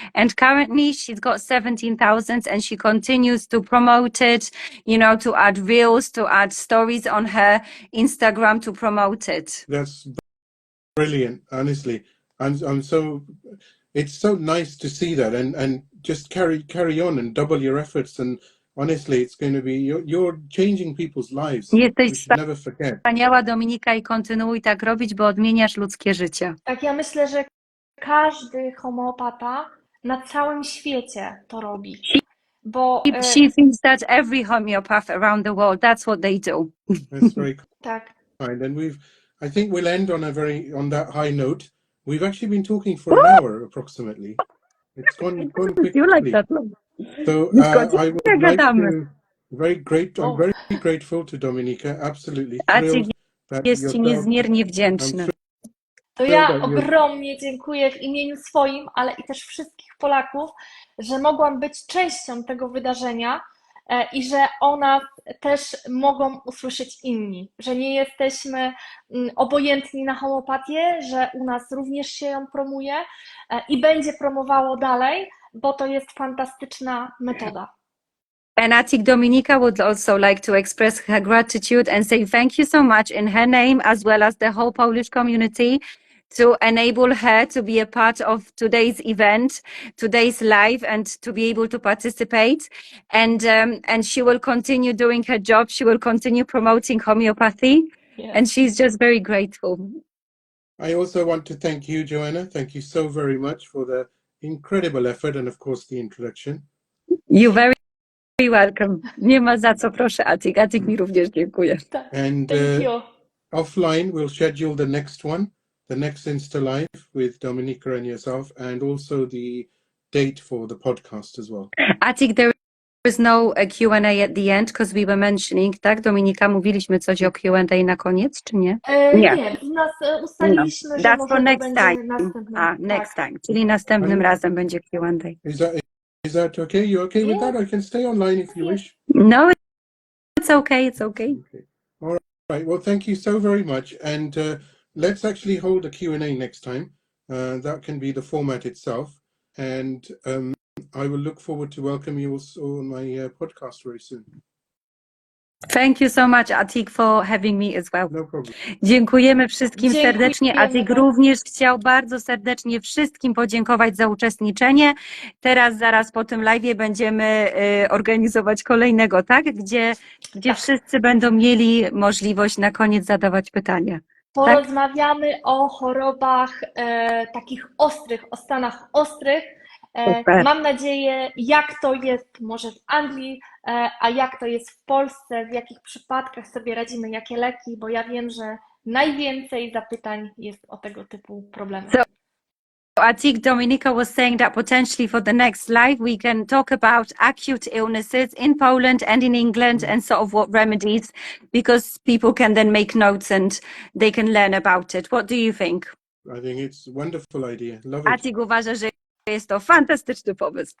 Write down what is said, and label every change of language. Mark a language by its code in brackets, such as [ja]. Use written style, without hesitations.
[en] And currently she's got 17,000 and she continues to promote it, to add reels, to add stories on her Instagram to promote it. That's brilliant, honestly. It's so nice to see that and just carry on and double your efforts, and honestly it's going to be you're changing people's lives. [pl] Jesteś [en] We should never forget. [pl] wspaniała, Dominika, i kontynuuj tak robić, bo odmieniasz ludzkie życie. Tak, ja myślę, że każdy homeopata na całym świecie to robi. Bo [en] She thinks that every homeopath around the world, that's what they do. That's very [pl] tak. [en] kind, and I think we'll end on that high note. We've actually been talking for an hour approximately. It's gone quickly. You like that one? So I would like to I'm very grateful to Dominika, absolutely thrilled that [pl] jest ci niezmiernie wdzięczny. To ja ogromnie dziękuję w imieniu swoim, ale i też wszystkich Polaków, że mogłam być częścią tego wydarzenia i że o nas też mogą usłyszeć inni, że nie jesteśmy obojętni na homeopatię, że u nas również się ją promuje i będzie promowało dalej, bo to jest fantastyczna metoda. [en] And Acik, Dominika would also like to express her gratitude and say thank you so much in her name as well as the whole Polish community to enable her to be a part of today's event, today's live, and to be able to participate. And she will continue doing her job. She will continue promoting homeopathy. Yes. And she's just very grateful. I also want to thank you, Joanna. Thank you so very much for the incredible effort and of course the introduction. You're very welcome. [pl] Nie ma za co, proszę, Acik. Acik mi również dziękuję. [en] And offline, we'll schedule the next one, the next Insta Live with Dominika and yourself, and also the date for the podcast as well. Acik, there is no Q&A at the end, because we were mentioning, [pl] tak, Dominika, mówiliśmy coś o Q&A na koniec, czy nie? Nie, u nas ustaliliśmy, że może [en] next to time. [pl] będzie następnym. [en] Next time, [pl] czyli następnym razem będzie Q&A. [en] Is that okay? You okay with that? I can stay online if you wish. No, it's okay. Okay. All right. Well, thank you so very much. And let's actually hold a Q&A next time. That can be the format itself. And I will look forward to welcome you also on my podcast very soon. Thank you so much, Acik, for having me as well. No problem. [pl] Dziękujemy wszystkim serdecznie. Acik również chciał bardzo serdecznie wszystkim podziękować za uczestniczenie. Teraz, zaraz po tym live'ie będziemy organizować kolejnego, tak? Gdzie wszyscy będą mieli możliwość na koniec zadawać pytania. Porozmawiamy o chorobach takich ostrych, o stanach ostrych. Super. Mam nadzieję, jak to jest może w Anglii, a jak to jest w Polsce, w jakich przypadkach sobie radzimy, jakie leki, bo ja wiem, że najwięcej zapytań jest o tego typu problemy. [en] So, Acik, Dominika was saying that potentially for the next live we can talk about acute illnesses in Poland and in England and sort of what remedies, because people can then make notes and they can learn about it. What do you think? I think it's a wonderful idea. Love it. [pl] Acik uważa, że jest to fantastyczny pomysł.